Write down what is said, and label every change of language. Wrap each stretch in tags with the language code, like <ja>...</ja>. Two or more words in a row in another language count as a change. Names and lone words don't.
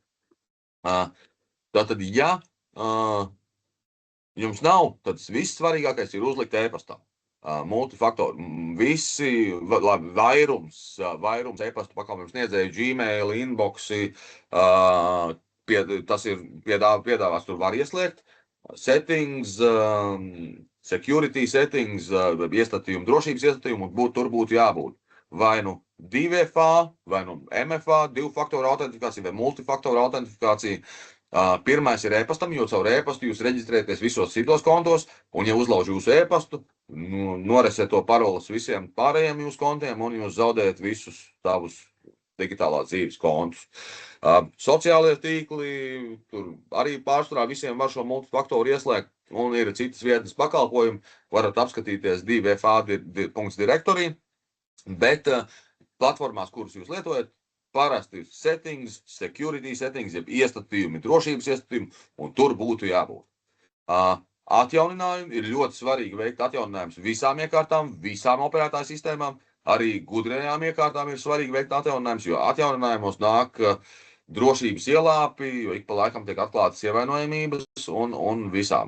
<lv>Tātad, ja jums nav, tad viss svarīgākais ir uzlikt e-pastā. Multifaktoru. Visi, vairums e-pastu pakalpojumu sniedzēju, Gmail, inboxi, tas ir piedāvās, tur var ieslēgt.</lv> <en>Settings, security settings,</en> <lv>iestatījumi, drošības iestatījumi, tur būtu jābūt. Vai nu 2FA, vai nu MFA, divu faktoru autentifikācija vai multifaktoru autentifikācija. Pirmais ir e-pastam, jo caur e-pastu jūs reģistrēties visos citos kontos, un ja uzlauž jūsu e-pastu, noreset to paroles visiem pārējiem jūsu kontiem, un jūs zaudējat visus savus digitālās dzīves kontus. Sociālie tīkli, tur arī pārsvarā visiem var šo multifaktoru ieslēgt, un ir citas vietnes pakalpojumi, varat apskatīties 2FA.directory, bet platformās, kuras jūs lietojat, parasti</lv> <en>settings, security settings,</en> <lv>jeb iestatījumi, drošības iestatījumi, un tur būtu jābūt. Atjauninājumi ir ļoti svarīgi veikt atjauninājumus visām iekārtām, visām operētāju sistēmām, arī gudrajām iekārtām ir svarīgi veikt atjauninājumus, jo atjauninājumos nāk drošības ielāpi, jo ik pa laikam tiek atklātas ievainojamības un visām.</lv>